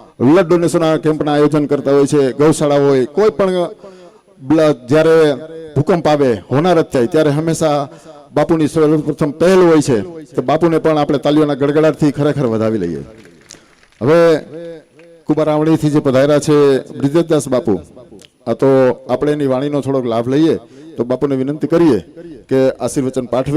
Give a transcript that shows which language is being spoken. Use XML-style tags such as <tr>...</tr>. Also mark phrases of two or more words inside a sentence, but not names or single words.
<gu>બ્લડ ડોનેશન કેમ્પના આયોજન કરતા હોય છે। ગૌશાળા હોય, કોઈ પણ જ્યારે ભૂકંપ આવે, હોનારત થાય ત્યારે હંમેશા બાપુની સર્વપ્રથમ પહેલ હોય છે। તો બાપુને પણ આપણે તાળીઓના ગડગડાટથી ખરેખર વધાવી લઈએ। હવે કુંભારાવણીથી જે પધાર્યા છે બ્રિજેશદાસ બાપુ, આ તો આપણે એની વાણીનો થોડોક લાભ લઈએ। તો બાપુને વિનંતી કરીએ કે આશીર્વચન પાઠવે।</gu>